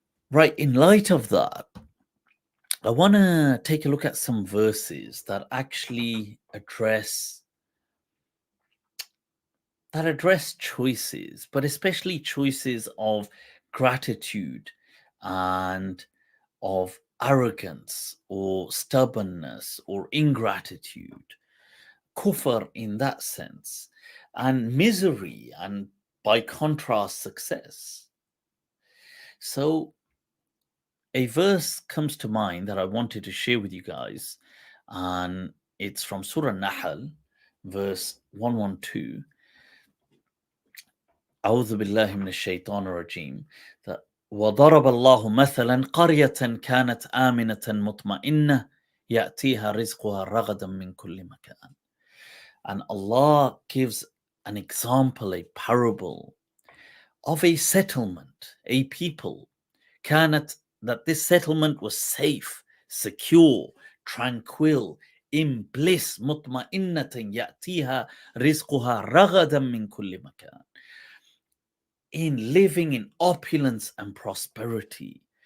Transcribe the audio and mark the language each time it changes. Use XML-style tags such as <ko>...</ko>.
<en>Right, in light of that, I want to take a look at some verses that actually address choices, but especially choices of gratitude and of arrogance or stubbornness or ingratitude, kufr in that sense, and misery, and by contrast, success. So, a verse comes to mind that I wanted to share with you guys, and it's from Surah Nahl, verse 112.</en> <ar>أعوذ بالله من الشيطان الرجيم. وضرب الله مثلا قرية كانت آمنة مطمئنة يأتيها رزقها رغدا من كل مكان.</ar> <en>And Allah gives an example, a parable of a settlement, a people, كانت, that this settlement was safe, secure, tranquil, in bliss,</en> <ar>مطمئنة يأتيها رزقها رغدا من كل مكان,</ar> <en>in living in opulence and prosperity.</en>